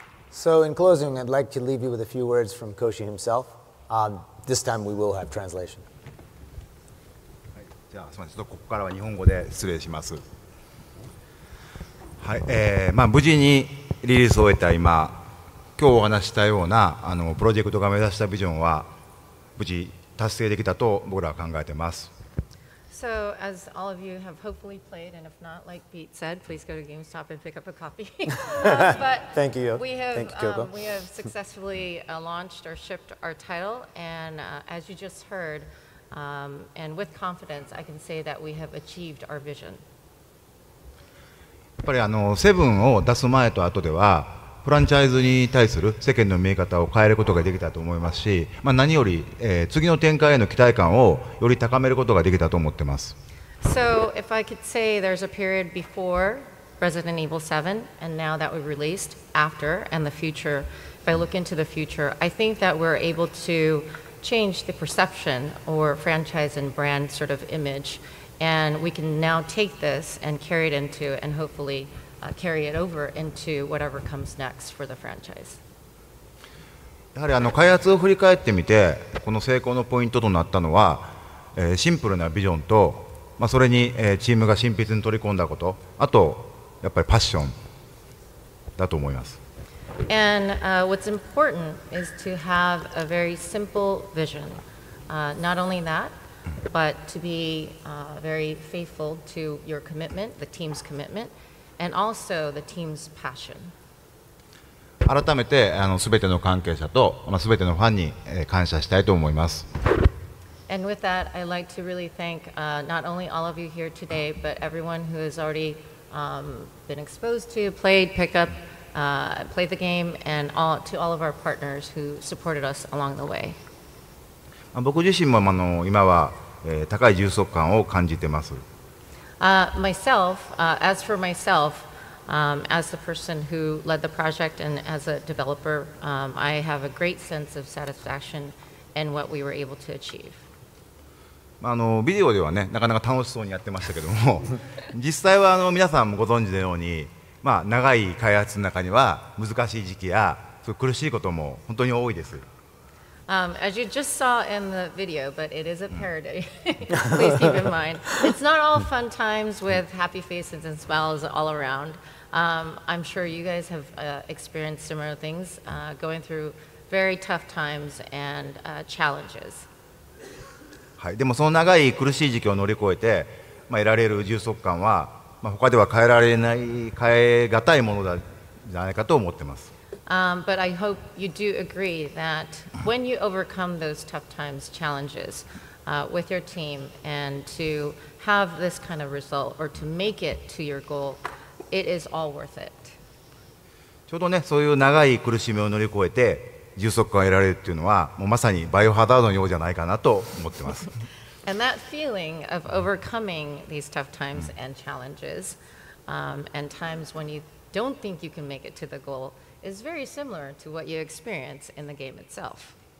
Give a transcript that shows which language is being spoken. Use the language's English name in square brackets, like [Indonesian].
[English] So in closing, I'd like to leave you with a few words from Koshi himself. This time we will have translation. [Japanese] じゃあすみません、ちょっとここからは日本語で失礼します。はい、無事にリリースを終えた今日お話ししたようなプロジェクトが目指したビジョンは無事達成できたと僕らは考えています。 [English] So, as all of you have hopefully played, and if not, like Pete said, please go to GameStop and pick up a copy. But Thank you. we have, Thank you, Kyoko. We have successfully launched or shipped our title, and as you just heard, and with confidence, I can say that we have achieved our vision. [Japanese] やっぱりセブンを出す前と後ではフランチャイズに対する世間の見え方を変えることができたと思いますし、何より、次の展開への期待感をより高めることができたと思っています。 [English] So, if I could say there's a period before Resident Evil 7, and now that we've released, after, and the future, if I look into the future, I think that we're able to change the perception or franchise and brand sort of image, and we can now take this and carry it into, and hopefully carry it over into whatever comes next for the franchise. [Japanese] やはり開発を振り返ってみてこの成功のポイントとなったのは、シンプルなビジョンと、それに、チームが親筆に取り込んだこと、あとやっぱりパッションだと思います。 [English] And what's important is to have a very simple vision. Not only that, but to be very faithful to your commitment, the team's commitment, and also the team's passion. [Japanese] 改めてすべての関係者とすべてのファンに感謝したいと思います。 [English] And with that, I'd like to really thank not only all of you here today, but everyone who has already been exposed to, played, picked up, played the game, and to all of our partners who supported us along the way. [Japanese] 僕自身も今は高い充足感を感じています。 [English] As for myself, as the person who led the project and as a developer, I have a great sense of satisfaction in what we were able to achieve. [Japanese] ビデオではね、なかなか楽しそうにやってましたけども実際は皆さんもご存知のように、長い開発の中には難しい時期や苦しいことも本当に多いです。 [English] As you just saw in the video, but it is a parody. Please keep in mind, it's not all fun times with happy faces and smiles all around. I'm sure you guys have experienced similar things, going through very tough times and challenges. [Japanese] はい、でもその長い苦しい時期を乗り越えて、得られる充足感は、他では変えられない、変え難いものじゃないかと思っています。 [English] But I hope you do agree that when you overcome those tough times, challenges with your team, and to have this kind of result or to make it to your goal, it is all worth it. [Japanese] ちょうどね、そういう長い苦しみを乗り越えて充足感を得られるっていうのは、もうまさにバイオハザードのようじゃないかなと思ってます。 [English] And that feeling of overcoming these tough times and challenges, and times when you don't think you can make it to the goal, is very similar to what you experience in the game itself.